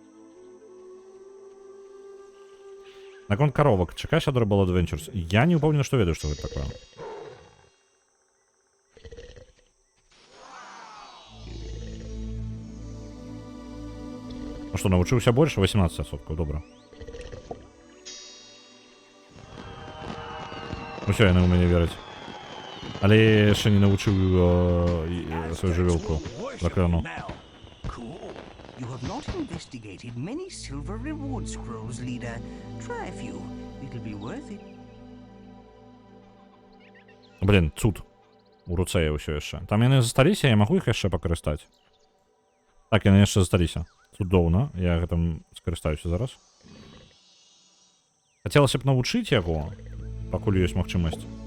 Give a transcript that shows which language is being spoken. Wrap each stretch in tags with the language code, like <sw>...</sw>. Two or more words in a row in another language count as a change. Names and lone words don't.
<be>Наконт коровак, чакаеш Adorable Adventures? Я не упэўнены, што ведаю, што гэта такое. Ну што, навучыўся больш? 18%, добра. Ну все, яны ў мяне вераць. Але я яшчэ не навучыў сваю жывёлку заклёну.</be> <en>Cool. You have not investigated many silver reward scrolls, leader. Try a few. It'll be worth it.</en> <be>Блін, цуд. У руцэ я ўсё яшчэ. Там яны засталіся, я магу іх яшчэ пакарыстаць? Так, яны яшчэ засталіся. Цудоўна, я гэтым скарыстаюся зараз. Хацелася б навучыць яго, пакуль ёсць магчымасць.</be>